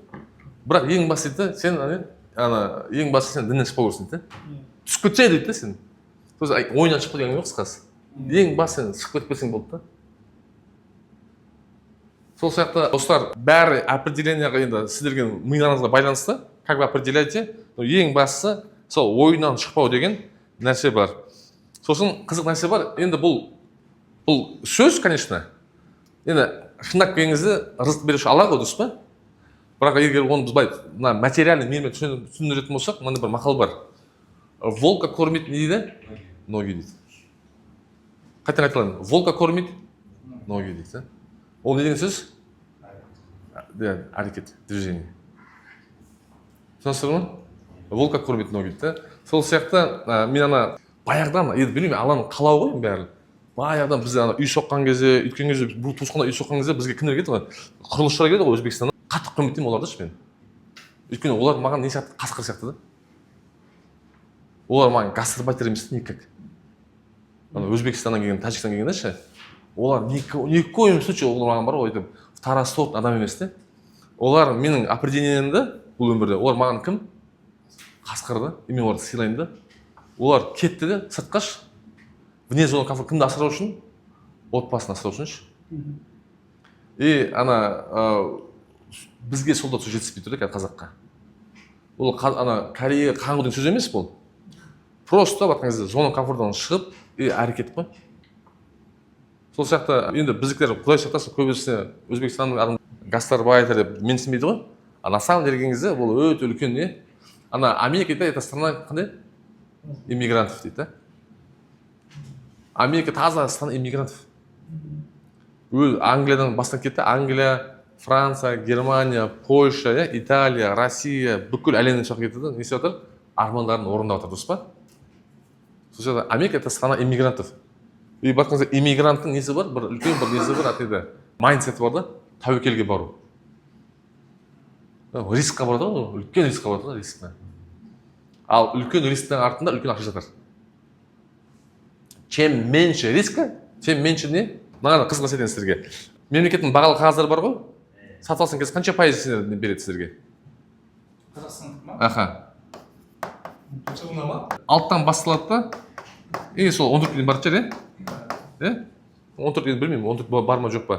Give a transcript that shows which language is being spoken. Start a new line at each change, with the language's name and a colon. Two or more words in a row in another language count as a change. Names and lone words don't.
Kazakh: Бірақ ең басты дейді, сен ең басты сен діннен шықпау керексің дейді. Түсіп кетсе дейді сен.
Russian: То есть
Kazakh: ойынан шығып кеткен жоқ қысқасы. Ең басты сен шығып кетіп кетсең болды да. Сол сияқты достар, бәрі определенияға енді сіздерге миыңызға байланысты,
Russian: как вы определяете,
Kazakh: ең бастысы сол ойынан шықпау деген нәрсе бар. Сосын қызық нәрсе бар, енді бұл сөз, конечно, енді шындап келген кезде рызық беруші Алла ғой, дұрыс па? Бірақ егер оны біз былай
Russian: материальный мирмен
Kazakh: түсіндіретін болсақ, мынандай бір мақал бар.
Russian: Волка кормит не дейді? Ноги дейді.
Kazakh: Қайтадан айтылайын.
Russian: Волка кормит ноги дейді.
Kazakh: Ол не деген сөз? Әрекет, движение. Түсінесіздер ме?
Russian: Волка кормит ноги дейді.
Kazakh: Сол сияқты мен баяғыдан, енді білмеймін, Алланың қалауы ғой бәрі. Баяғыдан біз үй соққан кезде, өткен кезде, бұл туысқанда үй соққан кезде бізге кімдер келді ғой? Құрылысшылар келді ғой Өзбекстаннан. Қатты құрметтеймін оларды мен. Өйткені олар маған не сияқты, қасқыр сияқты да. Олар маған гастарбайтер емес никак. Өзбекстаннан келген, Тәжікстаннан келген ше. Олар
Russian: ни в коем случае
Kazakh: олар маған бар ғой, айтып, второсорт адам емес те. Олар менің определениемді бұл өмірде, олар маған кім? Қасқыр да. Мен оларды сыйлаймын да. Олар кетті де, сыртқа ш.
Russian: Вне зоны комфорта
Kazakh: кімді асырау үшін? Отбасын асырау үшін ш. И бізге сол да жетіспей тұр да қазаққа. Ол Корея қаңғудың сөз емес бұл. Просто батқан кезде
Russian: зона комфортынан
Kazakh: шығып, әрекет қой. Сол сияқты енді біздікілер құдай сақтасын көбісіне Өзбекстанның адам гастарбайтер деп менсінбейді ғой.
Russian: На самом деле
Kazakh: келген кезде бұл өте үлкен не? Америка дейді,
Russian: это страна қандай?
Kazakh: Иммигрантов дейді да.
Russian: Америка таза страна иммигрантов.
Kazakh: Англиядан бастан кетті. Англия, Франция, Германия, Польша, Италия, Россия, бүкіл әлемнен шығып кетті да. Несі отыр? Армандарын орындап отыр, дұрыс па? Сол сияқты Америка
Russian: это страна иммигрантов.
Kazakh: И бақыңызда иммигранттың несі бар? Бір үлкен бір несі бар, атайды. Майндсеті бар да, тәуекелге бару. Рискқа бар да, үлкен рискқа бар да, рискқа. Ал үлкен рисктің артында үлкен ақша жатыр.
Russian: Чем меньше риска, тем меньше не? Маған қызық нәрсе айтайын сіздерге. Мемлекеттің бағалы қағаздары бар ғой? Сатып алсаң кезде қанша пайыз береді сіздерге? Қазақстандық ма? Аха.
Kazakh: Жылына ма? Алттан басталады да. И сол 14 дейін бар шығар, е? 14 дейін білмеймін, 14 бар ма жоқ па?